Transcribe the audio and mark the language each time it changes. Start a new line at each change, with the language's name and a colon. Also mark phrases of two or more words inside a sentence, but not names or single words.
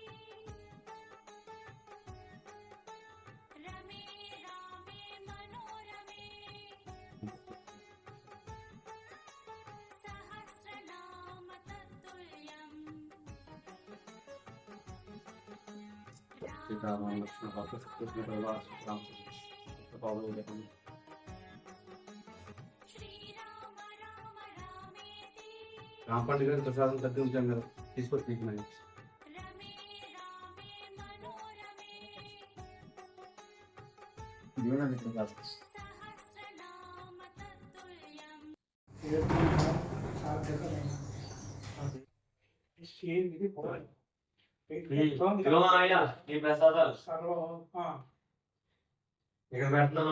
Sanskrit: रमे रामे मनोरमे सहस्रनाम तत्तुल्यम् श्रीराम राम रामेति
Telugu: రామ పండుగ గారి ప్రసాదం తగ్గించాం కదా, తీసుకొచ్చి తీసుకున్నాను.
Sanskrit: रमे रामे मनोरमे सहस्रनाम तत्तुल्यम्
Telugu: ఇదిగో మామయ్య, ఈ ప్రసాదాలు ఇక్కడ పెడుతున్నాను.